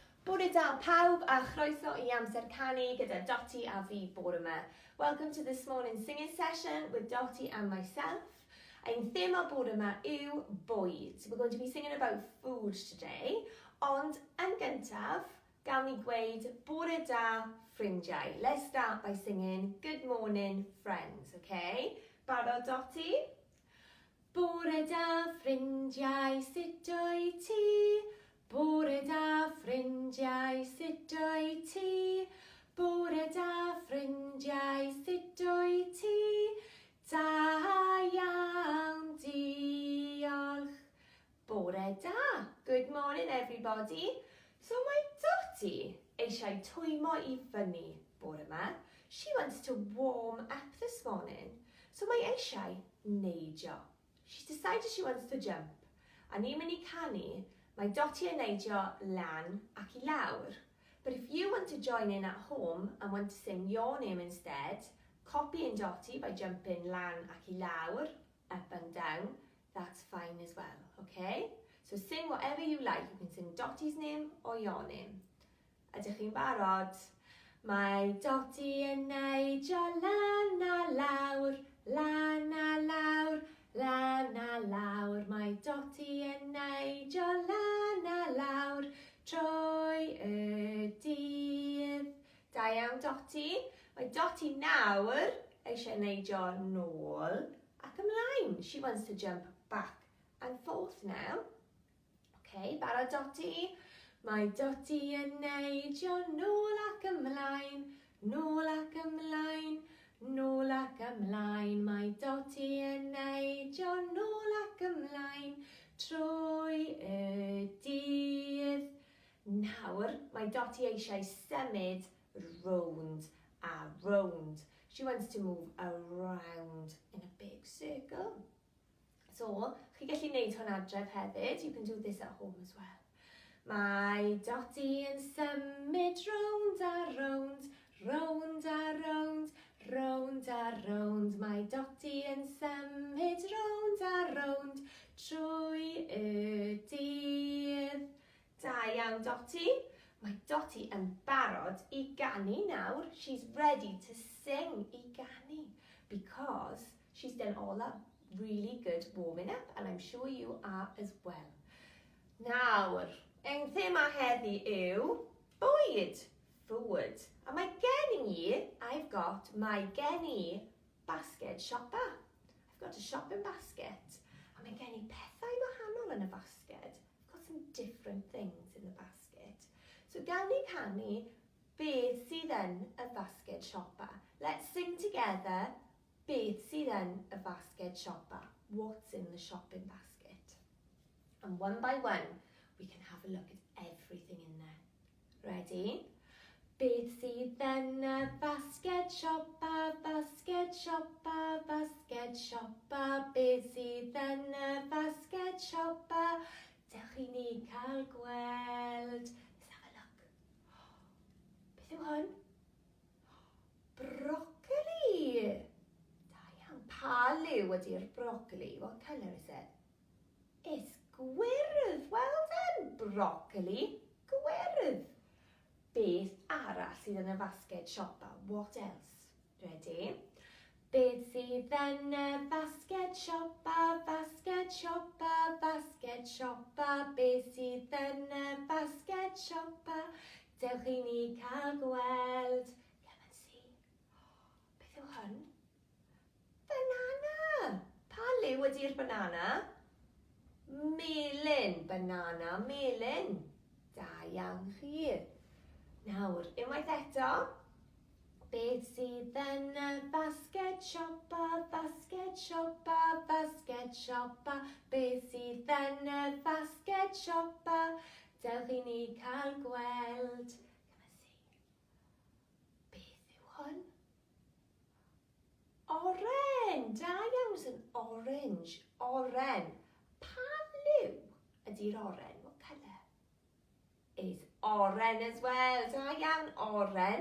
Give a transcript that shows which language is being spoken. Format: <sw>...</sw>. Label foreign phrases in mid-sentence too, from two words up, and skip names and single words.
<cy>Bore da pawb a chroeso I amser canu gyda Dotty a fi bore yma.</cy> <en>Welcome to this morning's singing session with Dotty and myself.</en> <cy>Ein theme o bore yma yw bwyd.</cy> <en>We're going to be singing about food today,</en> <cy>ond yn gyntaf, gawn ni gweud bore da ffrindiau.</cy> <en>Let's start by singing Good Morning Friends, okay?</en> <cy>Barod Dotty? Bore da ffrindiau, sut o'i ti? Bore da ffrindiau, sut o'i ti? Bore da ffrindiau, sut o'i ti? Da iawn, diolch. Bore da.</cy> <en>Good morning, everybody.</en> <cy>So mae Dotty eisiau twymo I fyny bore yma.</cy> <en>She wants to warm up this morning.</en> <cy>So mae eisiau neidio.</cy> <en>She decided she wants to jump.</en> <cy>A ni'n mynd I canu. Mae Dotty yn neidio lan ac I lawr.</cy> <en>But if you want to join in at home and want to sing your name instead, copy in Dotty by jumping</en> <cy>lan ac I lawr,</cy> <en>up and down, that's fine as well, okay? So sing whatever you like. You can sing Dotty's name or your name.</en> <cy>Ydych chi'n barod? Mae Dotty yn neidio lan a lawr, lan a lawr, lan a lawr. Mae Dotty yn neidio lan a lawr trwy y dydd. Da iawn Dotty. Mae Dotty nawr eisiau neidio nôl ac ymlaen.</cy> <en>She wants to jump back and forth now.</en> <cy>Okay, barod Dotty. Mae Dotty yn neidio nôl ac ymlaen, nôl ac ymlaen, nôl ac ymlaen. Mae Dotty yn neidio nôl ac ymlaen trwy y dydd. Nawr, mae Dotty eisiau symud round a round.</cy> <en>She wants to move around in a big circle. So,</en> <cy>chi gallu neud hwn adref hefyd.</cy> <en>You can do this at home as well.</en> <cy>Mae Dotty yn symud round a round, round a round, round a round. Mae Dotty yn symud round a round trwy y dydd. Da iawn Dotty. Mae Dotty yn barod I ganu nawr.</cy> <en>She's ready to sing</en> <cy>I ganu</cy> <en>because she's done all that really good warming up and I'm sure you are as well.</en> <cy>Nawr, ein thema heddi yw bwyd, food. A mae gen I, mae gen I</cy> <en>basket shopper. I've got a shopping basket.</en> <cy>A mae gen I pethau wahanol yn</cy> <en>y basket. I've got some different things in the basket.</en> <cy>So gawn ni canu beth sydd yn y</cy> <en>basket shopper. Let's sing together</en> <cy>beth sydd yn y basket shopper.</cy> <en>What's in the shopping basket? And one by one, we can have a look at everything in there. Ready?</en> <cy>Beth sydd yn y</cy> <en>basket shopper, basket shopper, basket shopper.</en> <cy>Beth sydd yn y</cy> <en>basket shopper?</en> <cy>Dewch I ni cael gweld.</cy> <en>Let's have a look.</en> <cy>Beth yw hwn? Broccoli. Da iawn. Pa liw ydy'r broccoli?</cy> <en>What colour is it? It's gwyrdd. Well done.</en> <cy>Broccoli. Gwyrdd. Beth arall sydd yn y</cy> <en>basket shopper? What else? Ready?</en> <cy>Beth sydd yn y</cy> <en>basket shopper, basket shopper, basket shopper.</en> <cy>Beth sydd yn y</cy> <en>basket shopper?</en> <cy>Dewch I ni cael gweld.</cy> <en>Come and see.</en> <cy>Beth yw hwn? Banana. Pa liw ydy'r banana? Melyn. Banana, melyn. Da iawn chi. Nawr, unwaith eto. Beth sydd yn y</cy> <en>basket shopper, basket shopper, basket shopper.</en> <cy>Beth sydd yn y</cy> <en>basket shopper?</en> <cy>Dewch I ni cael gweld. Come and see. Beth yw hwn? Oren. Da iawn sy'n orange. Oren. Pa liw ydy'r oren?</cy> <en>What colour? Is oren as well.</en> <cy>Da iawn, oren.</cy>